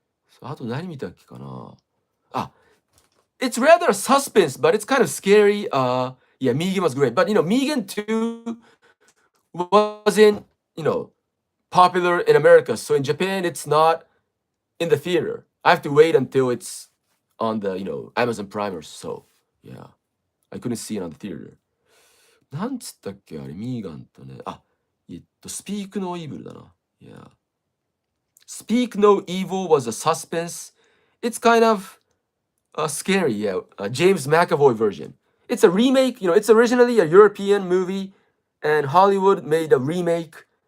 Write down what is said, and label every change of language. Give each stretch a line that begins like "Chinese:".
Japanese: So, あと何見たっけかな?
English: It's rather suspense, but it's kind of scary. Yeah, Megan was great. But Megan 2 wasn't, popular in America. So in Japan, it's not in the theater. I have to wait until it's on the, Amazon Prime or so. Yeah. I couldn't see it on the theater.
Japanese: なんつったっけあれ、ミーガンとね。
English: Speak No Evil
Japanese: だな。
English: Yeah. Speak No Evil was a suspense. It's kind of scary, yeah. James McAvoy version. It's a remake, it's originally a European movie, and Hollywood made a remake.